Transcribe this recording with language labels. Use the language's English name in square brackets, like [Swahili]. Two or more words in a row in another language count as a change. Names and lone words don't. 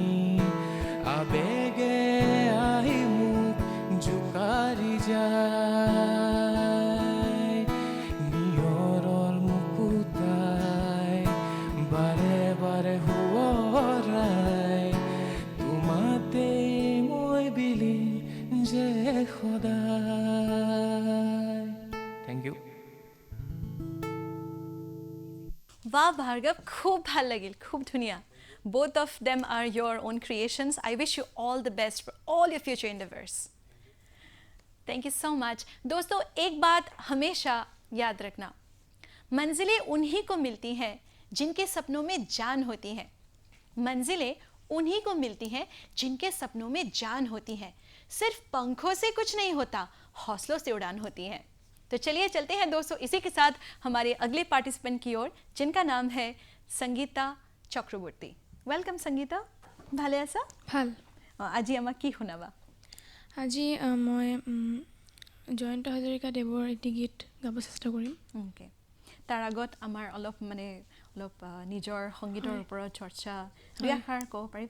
[Assamese] আবেগে আহি মোক জোকাৰি যায় নিয়ৰৰ মুকুতাই বাৰে বাৰে সোঁৱৰাই তোমাতে মই বিলিন যে সদায়। [English] Thank you. [Assamese] বাহ ভাৰ্গৱ, খুব ভাল লাগিল, খুব ধুনীয়া। [English] Both of them are your own creations. I wish you all the best for all your future endeavors. Thank you so much. [Hindi] दोस्तों, एक बात हमेशा याद रखना, मंजिलें उन्हीं को मिलती हैं जिनके सपनों में जान होती है। मंजिलें उन्हीं को मिलती हैं जिनके सपनों में जान होती है। सिर्फ पंखों से कुछ नहीं होता, हौसलों से उड़ान होती है। तो चलिए चलते हैं दोस्तों इसी के साथ हमारे अगले पार्टिसिपेंट की ओर, जिनका नाम है संगीता चक्रवर्ती। वेलकम संगीता, [Assamese] ভালে আছা? ভাল। আজি আমাক কি শুনাবা? আজি মই জয়ন্ত হাজৰিকাদেৱৰ এটি গীত গাব চেষ্টা কৰিম। ওকে, তাৰ আগত আমাৰ অলপ নিজৰ সংগীতৰ ওপৰত চৰ্চা দুই এষাৰ ক'ব পাৰিবা?